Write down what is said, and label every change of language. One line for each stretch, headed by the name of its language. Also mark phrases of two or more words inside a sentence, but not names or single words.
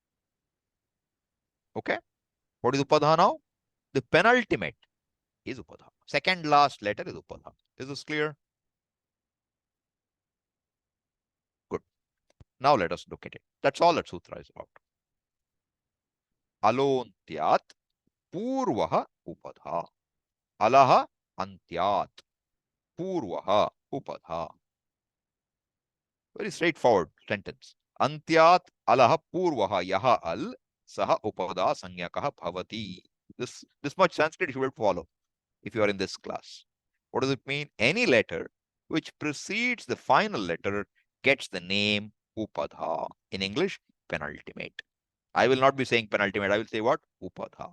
English: Okay? What is upadha now? The penultimate is upadha. Second last letter is upadha. Is this clear? Good. Now let us look at it. That's all that sutra is about.
Sanskrit: अलोन्त्यात् पूर्वः उपधा. अलः अन्त्यात् पूर्वः उपधा.
English: Very straightforward sentence.
Sanskrit: अन्त्यात् अलः पूर्वः यः अल् सः उपधा संज्ञकः भवति.
English: This much Sanskrit you will follow if you are in this class. What does it mean? Any letter which precedes the final letter gets the name upadha. In English, penultimate. I will not be saying penultimate. I will say what? Upadha.